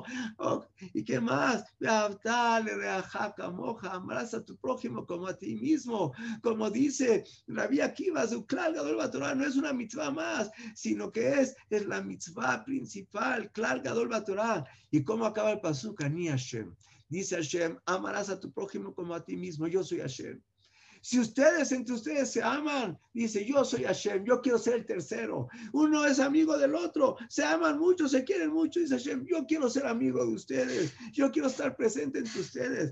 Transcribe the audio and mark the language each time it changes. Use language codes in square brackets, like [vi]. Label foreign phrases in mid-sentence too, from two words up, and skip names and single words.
[es] ¿Y qué más? Amarás a tu prójimo como a ti mismo. Como dice Rabbi Akiva, no es una mitzvah más, sino que es la mitzvah principal, [he] כלל גדול בתורה. [es] ¿Y cómo acaba el pasuk? [he] אני השם. [es] Dice Hashem, amarás a tu prójimo como a ti mismo, yo soy Hashem. Si ustedes entre ustedes se aman, dice, yo soy Hashem, yo quiero ser el tercero. Uno es amigo del otro, se aman mucho, se quieren mucho, dice Hashem, yo quiero ser amigo de ustedes, yo quiero estar presente entre ustedes.